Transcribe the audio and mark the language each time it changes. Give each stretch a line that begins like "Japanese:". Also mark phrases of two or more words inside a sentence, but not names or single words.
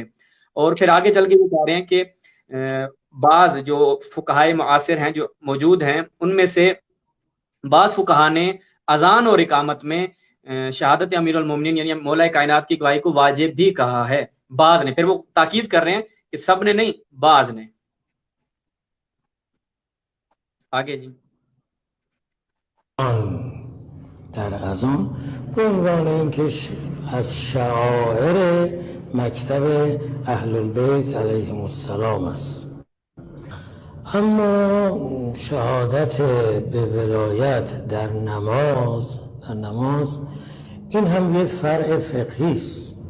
Urdu: اور پھر آگے چل کے یہ کہہ رہے ہیں کہ بعض جو فقہائے معاصر ہیں جو موجود ہیں ان میں سے بعض فقہا نے اذان اور اقامت میں شہادت امیر المومنین یعنی مولا کائنات کی گواہی کو واجب بھی کہا ہے، بعض نے. پھر وہ تاکید کر رہے ہیں کہ سب نے نہیں، بعض نے. آگے جی.
Persian: در اذان به عنوان اینکه از شعائر مکتب اهل البیت علیهم السلام است. اما شهادت به ولایت در نماز این هم یک فرع فقهی است.